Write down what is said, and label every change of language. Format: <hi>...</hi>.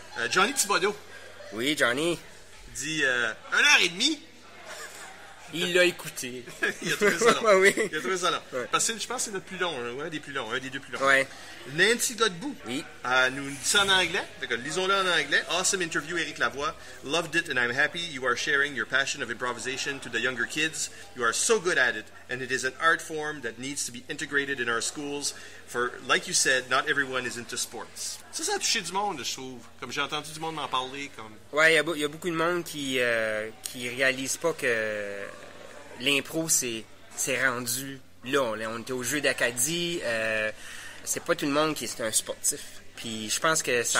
<fr>Johnny Thibodeau. Oui, Johnny. Dit 1h30. Il l'a écouté. Il a trouvé ça long. Oui. Il a trouvé ça long. Ouais. Parce que je pense que c'est notre plus long, un des plus longs, un des deux plus longs. Ouais. Nancy Godbout. Oui. Nous dit ça en anglais. Fait que lisons-le en anglais.</fr> <en>Awesome interview, Éric Lavoie. Loved it and I'm happy you are sharing your passion of improvisation to the younger kids. You are so good at it and it is an art form that needs to be integrated in our schools. For, like you said, not everyone is into sports.</en> <fr>Ça a touché du monde, je trouve. Comme j'ai entendu du monde m'en parler. Ouais, il y a beaucoup de monde qui réalise pas que l'impro, c'est rendu là. On était au jeu d'Acadie. C'est pas tout le monde qui est un sportif. Puis je pense que ça...</fr>